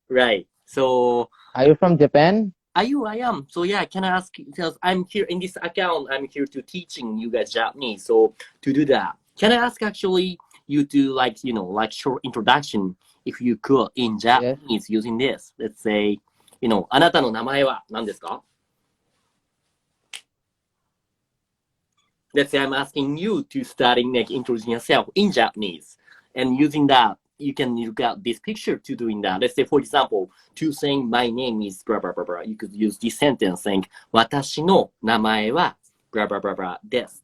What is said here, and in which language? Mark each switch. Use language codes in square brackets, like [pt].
[en] Right. So, Are you from Japan? I am. So yeah, can I ask, because I'm here in this account, I'm here to teaching you guys Japanese. So to do that, can I ask actually you to like short introduction, if you could, in Japanese using this? Let's say, [ja] あなたの名前は何ですか? [en] Let's say I'm asking you to starting like introducing yourself in Japanese, and using that, you can look at this picture to doing that. Let's say, for example, to saying my name is blah blah blah blah. You could use this sentence saying [ja] 私の名前は [en] blah blah blah blah [ja] です.